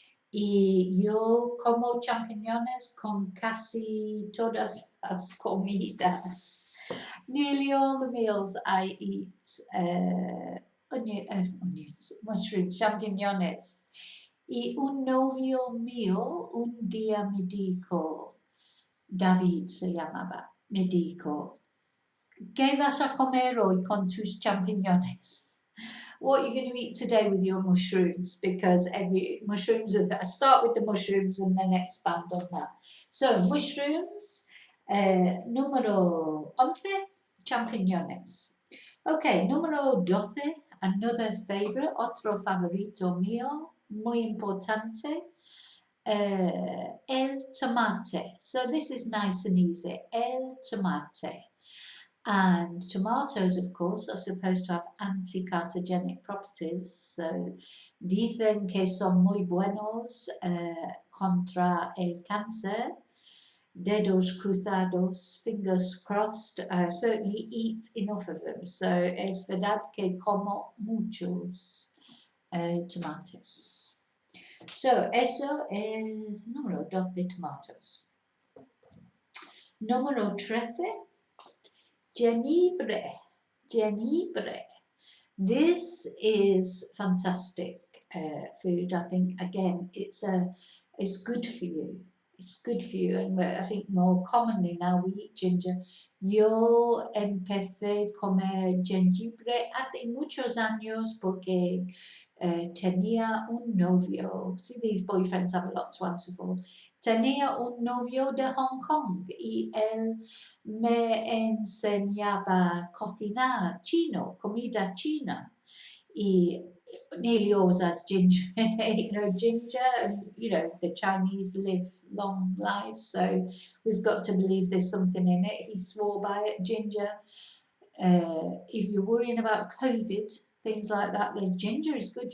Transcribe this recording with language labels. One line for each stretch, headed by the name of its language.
Spanish: Y yo como champiñones con casi todas las comidas.
English: Nearly all the meals I eat onions, mushrooms, champiñones.
Spanish: Y un novio mío un día me dijo, David se llamaba, me dijo, ¿qué vas a comer hoy con tus champiñones?
English: What are you going to eat today with your mushrooms? Because I start with the mushrooms and then expand on that. So mushrooms,
Spanish: número 11,
English: champiñones. Okay,
Spanish: número 12,
English: another favorite,
Spanish: otro favorito mío, muy importante, el tomate.
English: So this is nice and easy.
Spanish: El tomate.
English: And tomatoes, of course, are supposed to have anti-carcinogenic properties. So
Spanish: dicen que son muy buenos contra el cáncer. Dedos cruzados,
English: fingers crossed. I certainly eat enough of them. So
Spanish: es verdad que como muchos tomates.
English: So
Spanish: eso es número 2 de tomatoes. Número 13. Jengibre.
English: This is fantastic food. I think again it's good for you. It's good for you, and I think more commonly now we eat ginger.
Spanish: Yo empecé a comer jengibre hace muchos años porque tenía un novio.
English: See, these boyfriends have a lot to answer for.
Spanish: Tenía un novio de Hong Kong y él me enseñaba a cocinar chino, comida china. Y
English: nearly always has ginger in it, ginger, and the Chinese live long lives, so we've got to believe there's something in it. He swore by it. Ginger, if you're worrying about COVID, things like that, then ginger is good.